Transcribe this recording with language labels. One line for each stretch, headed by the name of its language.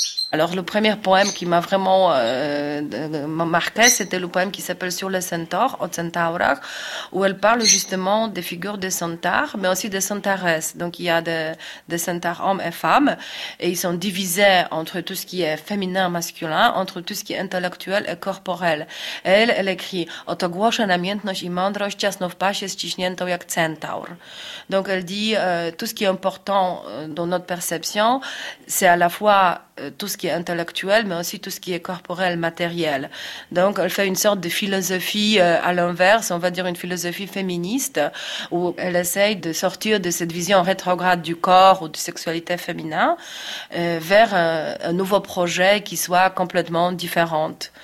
French: Alors le premier poème qui m'a vraiment marqué, c'était le poème qui s'appelle « Sur les centaures » au Centaurach, où elle parle justement des figures des centaures, mais aussi des centaresses. Donc il y a des centaures hommes et femmes, et ils sont divisés entre tout ce qui est féminin et masculin, entre tout ce qui est intellectuel et corporel. Elle écrit
Polish: « Oto głosze namiętność i mądrość ciasno w pasie ściśniętą jak centaur ».
French: Donc elle dit « Tout ce qui est important dans notre perception, c'est à la fois tout ce qui est intellectuel, mais aussi tout ce qui est corporel, matériel. » Donc, elle fait une sorte de philosophie à l'inverse, on va dire une philosophie féministe, où elle essaye de sortir de cette vision rétrograde du corps ou de sexualité féminin vers un nouveau projet qui soit complètement différent.